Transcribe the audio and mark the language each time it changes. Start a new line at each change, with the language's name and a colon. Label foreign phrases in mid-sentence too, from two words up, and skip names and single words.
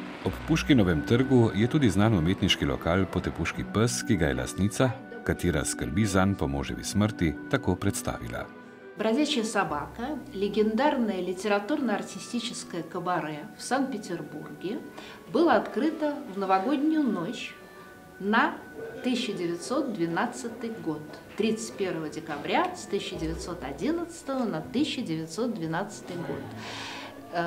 Slovenian: Ob Puškinovem trgu je tudi znan umetniški lokal Potepuški pes, ki ga je lastnica, katera skrbi zanj po moževi smrti, tako predstavila.
Russian: «Бродячая собака» – легендарное литературно-артистическое кабаре в Санкт-Петербурге было открыто в новогоднюю ночь на 1912 год, 31 декабря с 1911 на 1912 год.